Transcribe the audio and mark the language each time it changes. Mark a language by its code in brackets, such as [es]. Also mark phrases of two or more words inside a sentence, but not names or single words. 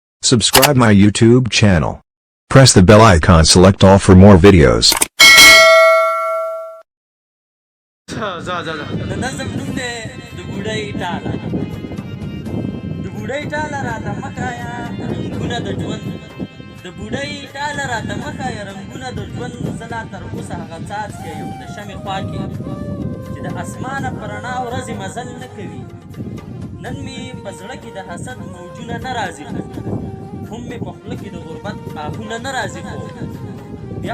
[en] Subscribe my YouTube channel. Press the bell icon, select all for more videos. [ps] د نظم نوم دی د بوډۍ ټاله د بوډۍ ټاله راته مکایه رنګونه د ژوند د بوډۍ ټاله راته مکایه رنګونه د ژوند زه لا تر اوسه هغه څاڅکی یم د شمې خوا کې چې د اسمانه په رڼا ورځې مزل نه کوي نن مې په زړه کې د حسد موجونه نه راځي هم مې په خوله کې د غربت آهونه نه راځي خو بیا